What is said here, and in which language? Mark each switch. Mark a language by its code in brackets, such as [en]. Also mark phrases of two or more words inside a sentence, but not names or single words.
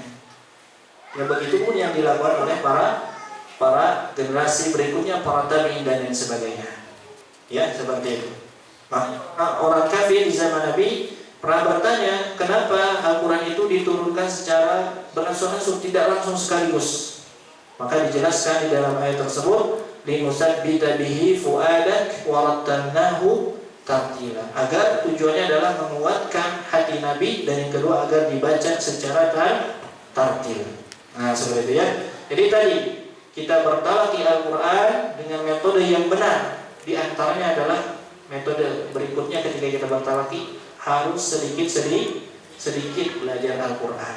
[id] Ya, begitu pun yang dilakukan oleh para generasi berikutnya, para tabi'in dan lain sebagainya. Ya, seperti itu. Maka orang kafir di zaman Nabi pernah bertanya, kenapa Al-Quran itu diturunkan secara beransur-ansur, tidak langsung sekaligus? Maka dijelaskan di dalam ayat tersebut, [ar] لنثبت به فؤادك ورتلناه ترتيلا. [id] Agar tujuannya adalah menguatkan hati Nabi, dan yang kedua agar dibaca secara tartil. Nah, seperti itu ya. Jadi tadi kita bertalaki Al-Qur'an dengan metode yang benar. Di antaranya adalah metode berikutnya, ketika kita bertalaki harus sedikit belajar Al-Qur'an.